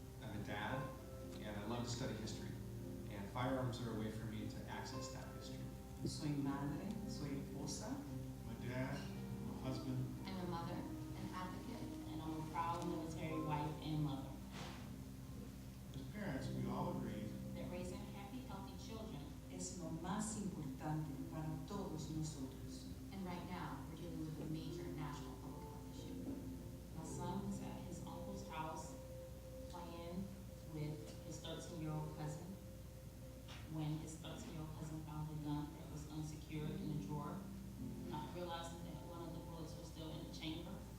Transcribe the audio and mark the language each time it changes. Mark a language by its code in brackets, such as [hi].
[en] I'm a dad, and I love to study history. And firearms are a way for me to access that history. [es] Soy madre, soy esposa, [en] I'm a dad, I'm a husband. I'm a mother, an advocate. and I'm a proud military wife and mother. As parents, we all agree That raising happy, healthy children [es] es lo más importante para todos nosotros. [en] And right now, we're dealing with a major national public health issue. My son was at his uncle's house playing with his 13-year-old cousin when his 13-year-old cousin found a gun that was unsecured in a drawer, not realizing that one of the bullets was still in the chamber.